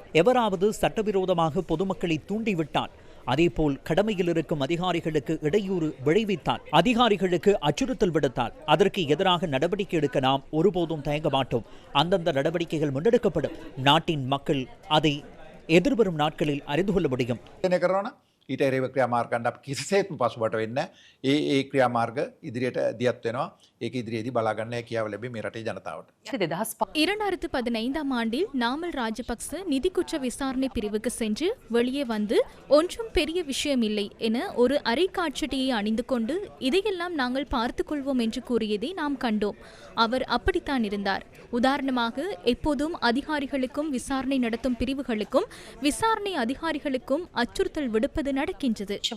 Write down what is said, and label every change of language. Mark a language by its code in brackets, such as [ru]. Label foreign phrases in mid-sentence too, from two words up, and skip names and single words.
[ta] எவராவது சட்டவிரோதமாக பொதுமக்களை தூண்டிவிட்டால், அதேபோல் கடமையில் இருக்கும் அதிகாரிகளுக்கு இடையூறு விளைவித்தால், அதிகாரிகளுக்கு அச்சுறுத்தல் விடுத்தால் அதற்கு எதிராக நடவடிக்கை எடுக்க நாம் ஒருபோதும் தயங்க மாட்டோம். அந்தந்த நடவடிக்கைகள் முன்னெடுக்கப்படும். நாட்டின் மக்கள் அதை எதிர்வரும் நாட்களில் அறிந்து கொள்ள முடியும். [si] ඊට එරෙහිව ක්‍රියාමාර්ගයන් අපි කිසිසේත්ම පසුබට වෙන්නේ ඒ ක්‍රියාමාර්ග ඉදිරියට දියත් වෙනවා. ඒක ඉදිරියේදී බලා ගන්න හැකියාව ලැබෙයි මේ රටේ ජනතාවට. [ta] 2015 ஆண்டில் நாமல் ராஜபக்ச நிதி குற்ற விசாரணை பிரிவுக்கு சென்று வெளியே வந்து ஒன்றும் பெரிய விஷயம் இல்லை என ஒரு அரைக்காட்சட்டியை அணிந்து கொண்டு இதையெல்லாம் நாங்கள் பார்த்துக் கொள்வோம் என்று கூறியதை நாம் கண்டோம். அவர் அப்படித்தான் இருந்தார். உதாரணமாக, எப்போதும் அதிகாரிகளுக்கும் விசாரணை நடத்தும் பிரிவுகளுக்கும் விசாரணை அதிகாரிகளுக்கும் அச்சுறுத்தல் விடுப்பது நடக்கின்றது.